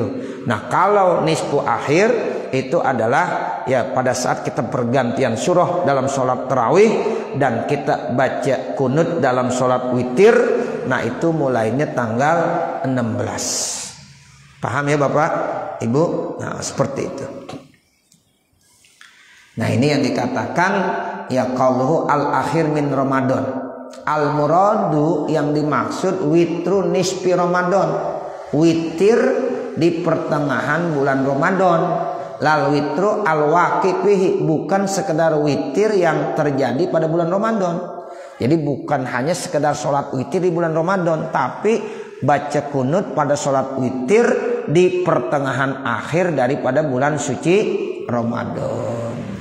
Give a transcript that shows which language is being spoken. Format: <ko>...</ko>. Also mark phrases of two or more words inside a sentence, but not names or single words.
<id>Nah, kalau nisfu akhir itu adalah ya pada saat kita pergantian surah dalam sholat tarawih dan kita baca kunut dalam sholat witir. Nah, itu mulainya tanggal 16. Paham ya Bapak Ibu? Nah, seperti itu. Nah, ini yang dikatakan ya</id> <ar>قوله الآخر من رمضان.</ar> <id>Al muradu yang dimaksud</id> <ar>وتر نصف رمضان,</ar> <id>witir di pertengahan bulan Ramadan.</id> <ar>لا الوتر الواقع فيه,</ar> <id>bukan sekedar witir yang terjadi pada bulan Ramadan. Jadi bukan hanya sekedar sholat witir di bulan Ramadan, tapi baca kunut pada sholat witir di pertengahan akhir daripada bulan suci Ramadan.</id>